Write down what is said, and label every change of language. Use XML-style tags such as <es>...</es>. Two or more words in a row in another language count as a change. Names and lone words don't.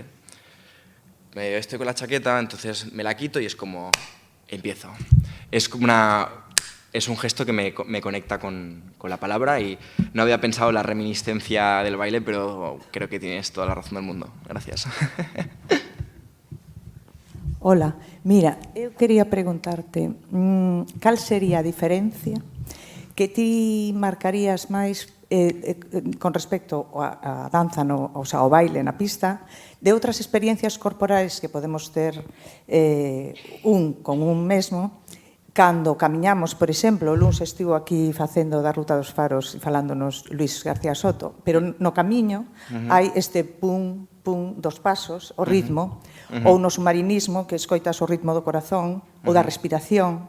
<es>Estoy con la chaqueta, entonces me la quito y es como... empiezo. Es como es un gesto que me conecta con la palabra y no había pensado en la reminiscencia del baile, pero creo que tienes toda la razón del mundo. Gracias.</es> <gl>Ola, mira, eu quería preguntarte cal sería a diferencia que ti marcarías máis con respecto á danza, ao baile na pista, de outras experiencias corporais que podemos ter con un mesmo, cando camiñamos, por exemplo, o luns estivo aquí facendo da Ruta dos Faros falándonos Luis García Soto, pero no camiño hai este pum, pum dos pasos, o ritmo, ou no submarinismo, que escoitas o ritmo do corazón, ou da respiración.</gl>